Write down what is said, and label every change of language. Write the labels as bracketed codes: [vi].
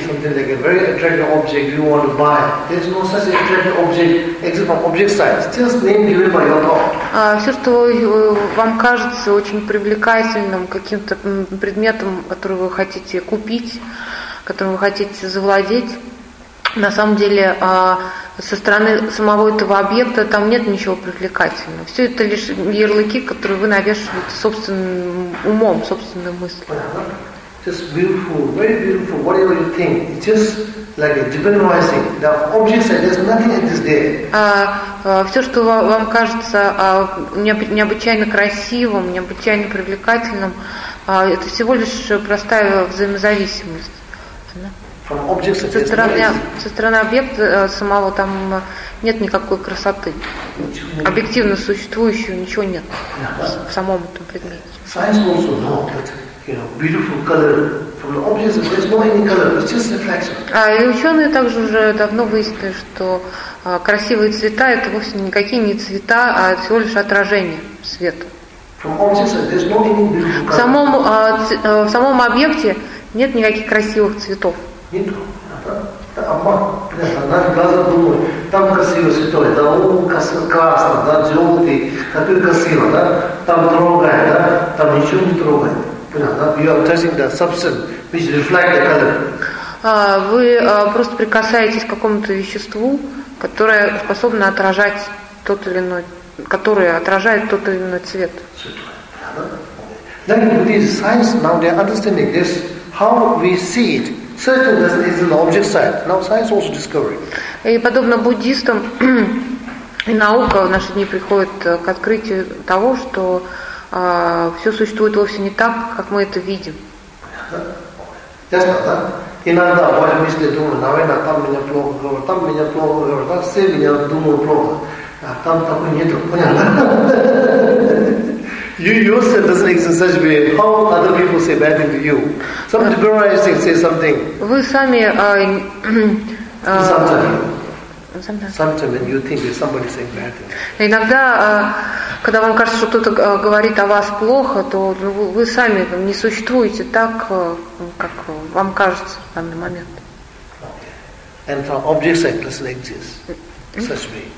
[en] Something like a very attractive object you want to buy. There's no such attractive object except from object size. Just name given by your thought. [ru] Все, что вам кажется очень привлекательным каким-то предметом, который вы хотите купить, которым вы хотите завладеть, на самом деле со стороны самого этого объекта там нет ничего привлекательного. Все это лишь ярлыки, которые вы навешиваете собственным умом, собственной мыслью. [en] Just beautiful, very beautiful, whatever you think. It's just like a divinizing. The objects are just nothing at this day. [ru] Все, что вам кажется необычайно красивым, необычайно привлекательным, это всего лишь простая взаимозависимость. [en] From objects [ru] со стороны, объекта самого там нет никакой красоты. Объективно существующего ничего нет в самом этом предмете. [en] Science also knows that. Beautiful color from the objects. There's no any color. It's just reflection. [ru] И ученые также уже давно выяснили, что красивые цвета это вовсе никакие не цвета, а всего лишь отражение света. [en] From objects, there's no any beautiful color. [ru] В самом объекте нет никаких красивых цветов. Нет. Там красивые цветы, да, красно, да, желтый, который красиво, да, там трогает, да, там ничего не трогает. [en] You are touching the substance which reflects the color. [ru] Вы просто прикасаетесь к какому-то веществу, которое способно отражать тот или иной, которое отражает тот или иной цвет. [en] Like with this science, now they are understanding this how we see it. Certain that is in the object side. Now science also discovering. [ru] И подобно буддистам и наука в наши дни приходит к открытию того, что все существует вовсе не так, как мы это видим. Ясно, да? Иногда бывают мысли, думаю, наверное, там меня плохо говорят, там меня плохо говорят, да, все меня думают плохо. А там такой нету, понятно? [en] You yourself doesn't exist such way. How other people say bad things to you? Some depressing say something. [ru] Вы сами... [en] Sometimes when you think that somebody is saying bad things. [ru] Иногда, когда вам кажется, что кто-то говорит о вас плохо, то вы сами не существуете так, как вам кажется в данный момент. [en] And from object side doesn't exist such way.